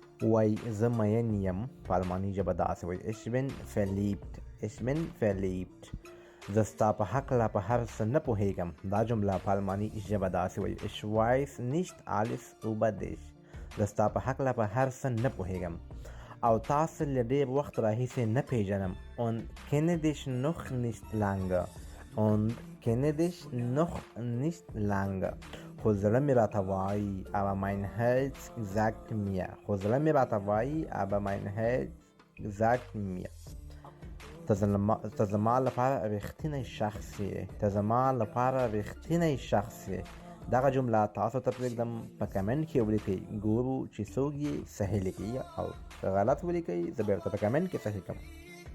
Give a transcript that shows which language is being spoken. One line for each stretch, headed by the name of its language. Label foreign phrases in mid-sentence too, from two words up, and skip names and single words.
Pashto: وای زه مین یم په الماني ژبه داسې وایي
German: ich bin verliebt.
Pashto: زه ستا په هکله په هر څه نه پوهېږم. دا جمله په الماني ژبه داسې وایي
German: ich weiß nicht alles über dich.
Pashto: زه ستا په هکله په هر څه نه پوهېږم او تاسو له ډېر وخت راهیسې نه پیژنم
German: und kenne dich noch nicht lange.
Pashto: خو زړه مې راته وایي
German: aber mein Herz sagt mir.
Pashto: ته زما لپاره رښتینی شخص یې. دغه جمله تاسو ته پرېږدم په کمنټ کې ولیکئ، ګورو چې څوک یې صحیح لیکي او غلط ولیکئ زه بېرته په کمنټ کې صحیح کوم.